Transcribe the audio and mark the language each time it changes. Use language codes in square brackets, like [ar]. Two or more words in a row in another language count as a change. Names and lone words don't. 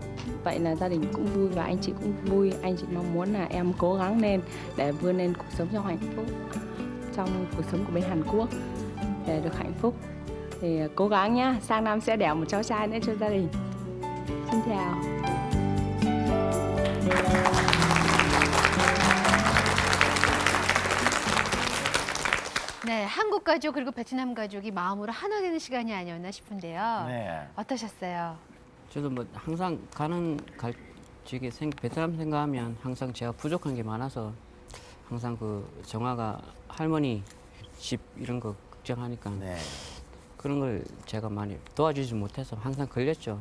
[vi] Vậy là gia đình cũng vui và anh chị cũng vui. Anh chị mong muốn là em cố gắng lên để vươn lên cuộc sống trong hạnh phúc trong cuộc sống của bên Hàn Quốc để được hạnh phúc thì cố gắng nhá, sang năm sẽ đẻ một cháu trai nữa cho gia đình. Xin chào. [ko] 네, 한국 가족 그리고 베트남 가족이 마음으로 하나 되는 시간이 아니었나 싶은데요. 네. 어떠셨어요? 저도 뭐 항상 저기 베트남 생각하면 항상 제가 부족한 게 많아서 항상 그 정아가 할머니 집 이런 거 걱정하니까 그런 걸 제가 많이 도와주지 못해서 항상 걸렸죠.